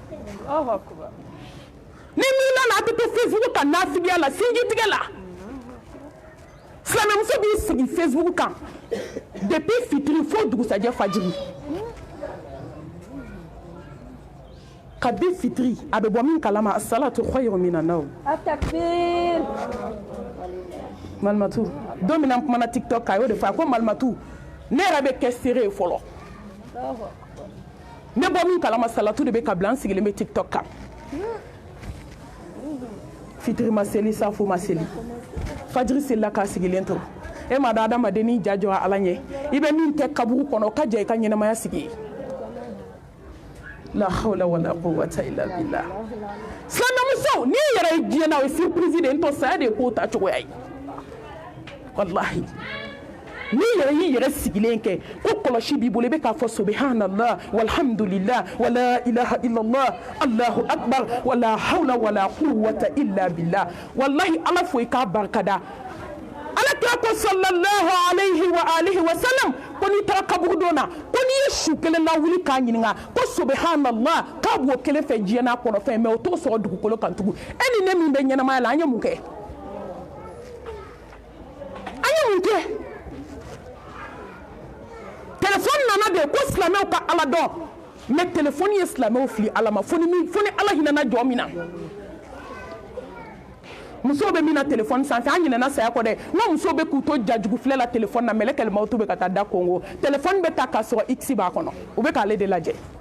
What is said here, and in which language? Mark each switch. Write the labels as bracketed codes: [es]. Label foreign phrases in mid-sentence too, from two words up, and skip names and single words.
[bm] ni miiri la a tɛ to facebook ka nafigiya la sinjitigɛ la silamɛmuso b'i sigi facebook kan depuis fitiri fo dugusajɛ fajiri kabi fitiri a bɛ bɔ min kalama [ar] الصلاة خير من النوم [bm] atakbir malimatu don min na n kumana tiktok kan a y'o de fɔ a ko malimatu ne yɛrɛ bɛ kɛ seere ye fɔlɔ ne bɔ min kalama salatu de bɛ ka bila n sigilen bɛ tiktok kan fitiri ma seli safo ma seli fajiri selila k'a sigilen to e ma da adamaden n'i ja jɔra ala ɲɛ i bɛ min kɛ kaburu kɔnɔ o ka ja i ka ɲɛnamaya sigi [ar] لا حول ولا قوة إلا بالله [bm] silamɛmuso n'i yɛrɛ ye diɲɛ na o ye surprise de ye n tɔ saya de ye k'o ta cogoya ye wallahi n'i yɛrɛ y'i yɛrɛ sigilen kɛ ko kɔlɔsi b'i bolo i bɛ k'a fɔ [ar] سبحان الله والحمد لله ولا إله إلا الله الله أكبر ولا حول ولا قوة إلا بالله [bm] wallahi ala fo i k'a barikada ala kira ko [ar] صلى الله عليه وعلى آله وسلم [bm] ko n'i taara kaburu don na ko n'i ye su kelen lawuli k'a ɲininka ko subhanallah k'a b'o kelen fɛ diɲɛ n'a kɔnɔfɛn mɛ o t'o sɔrɔ dugukolo kan tugun e ni ne min bɛ ɲɛnamaya la an ye mun kɛ téléphone nana de ko silamɛw ka ala dɔn mais téléphone ye silamɛw fili ala ma fo ni ala hinɛna jɔ min na musow bɛ min na téléphone sanfɛ an ɲinɛna saya kɔ dɛ n ka musow bɛ k'u to jajugu filɛ la téléphone na mɛlɛkɛl mawutu bɛ ka taa da kongo téléphone bɛ ta k'a sɔrɔ x b'a kɔnɔ u bɛ k'ale de lajɛ